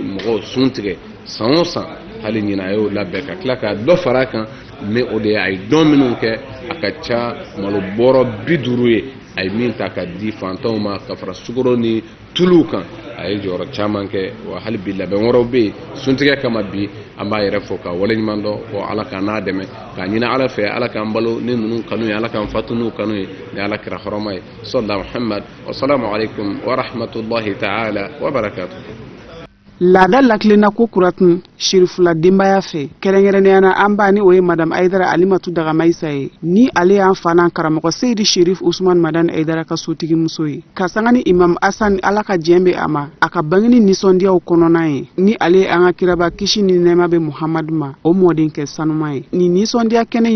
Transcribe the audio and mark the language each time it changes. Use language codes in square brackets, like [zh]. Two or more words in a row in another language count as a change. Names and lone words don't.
[bm] mɔgɔw sun tigɛ san o san hali ɲina a y'o labɛn ka tila ka dɔ fara a kan ni o de ye a ye dɔn minnu kɛ a ka ca malo bɔrɔ 50 ye a ye min ta ka di fantanw ma ka fara sukaro ni tuluw kan a ye jɔyɔrɔ caman kɛ wa hali bi labɛn wɛrɛw bɛ yen suntigɛ kama bi an b'a yɛrɛ fɔ ka wale ɲuman dɔn ko ala k'an n'a dɛmɛ k'a ɲini ala fɛ ala k'an balo ni ninnu kanu ye ala k'an fatu n'u kanu ye ni ala kira hɔrɔma ye [ar] صلى الله محمد والسلام عليكم ورحمة الله تعالى وبركاته. [bm] Laada lakilenna ko kuratun Sherifula denbaya fɛ kɛrɛnkɛrɛnnenya an b'a ni o ye Madame Aidara Alimatu Dagamaisa ye ni ale y'an fa n'an karamɔgɔ Seydi Sherif Usman Madani Aidara ka sotigi muso ye ka sanga ni Imam Hassan ala ka diɲɛ bɛ a ma a ka bangeni nisɔndiyaw kɔnɔna ye ni ale an ka kiraba kisi ni nɛɛma bɛ Muhammadu ma o mɔden kɛ sanuma ye ni nisɔndiya kɛnɛ